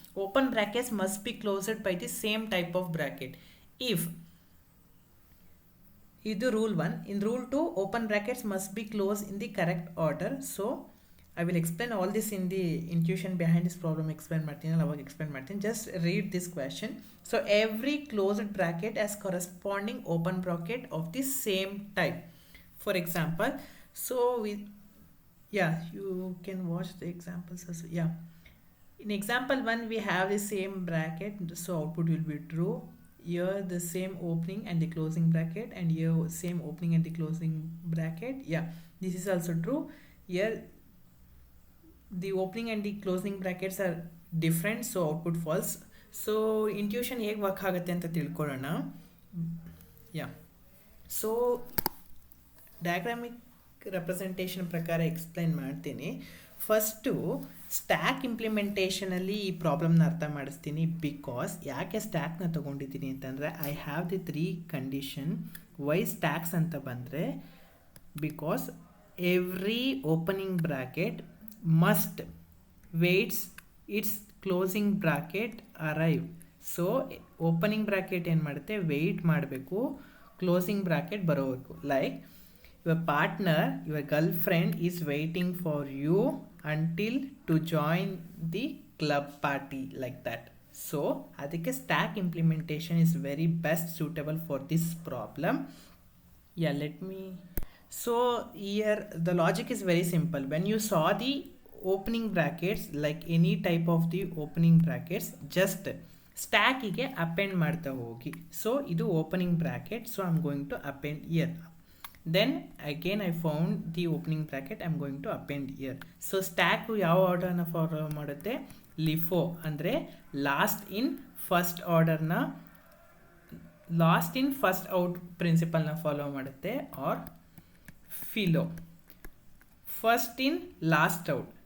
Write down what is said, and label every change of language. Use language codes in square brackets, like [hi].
[en] Open brackets must be closed by the same type of bracket. [kn] If ಇದು rule 1. [en] In rule 2, open brackets must be closed in the correct order. So I will explain all this in the intuition behind this problem. Explain Martin. Just read this question. So every closed bracket has corresponding open bracket of the same type. For example, so you can watch the examples as well. Yeah. In example 1, we have the same bracket, so output will be true. Here the same opening and the closing bracket, and here same opening and the closing bracket. Yeah, this is also true. Here the opening and the closing brackets are different, so output false. [kn] So intuition ಹೇಗೆ work ಆಗುತ್ತೆ ಅಂತ ತಿಳ್ಕೊಳ್ಳೋಣ. ಯಾ, so ಡಯಾಗ್ರಾಮಿಕ್ representation ಪ್ರಕಾರ explain ಮಾಡ್ತೀನಿ. First stack ಇಂಪ್ಲಿಮೆಂಟೇಷನಲ್ಲಿ ಈ ಪ್ರಾಬ್ಲಮ್ನ ಅರ್ಥ ಮಾಡಿಸ್ತೀನಿ. Because ಯಾಕೆ ಸ್ಟ್ಯಾಕ್ನ ತೊಗೊಂಡಿದ್ದೀನಿ ಅಂತಂದರೆ, [en] I have the 3 condition. Why stacks [kn] ಅಂತ ಬಂದರೆ, [en] Because every opening bracket must waits its closing bracket arrive. [kn] So opening bracket ಏನು ಮಾಡುತ್ತೆ, ವೆಯ್ಟ್ ಮಾಡಬೇಕು ಕ್ಲೋಸಿಂಗ್ ಬ್ರಾಕೆಟ್ ಬರೋವರೆಗೂ. [en] Like your partner, your girlfriend is waiting for you until to join the club party, like that. So adike stack implementation is very best suitable for this problem. Yeah, let me, so here the logic is very simple. When you saw the opening brackets, like any type of the opening brackets, just stack ಗೆ append [kn] ಮಾಡ್ತಾ ಹೋಗಿ. [en] So ಇದು opening bracket, so I'm going to append here. Then again I found the opening bracket, I'm going to append here. [kn] So stack ಯಾವ ಆರ್ಡರ್ನ follow ಮಾಡುತ್ತೆ, LIFO ಅಂದರೆ lost in first ಆರ್ಡರ್ನ, [en] last in first out [kn] ಪ್ರಿನ್ಸಿಪಲ್ನ follow ಮಾಡುತ್ತೆ. [en] Or FILO, first in last out.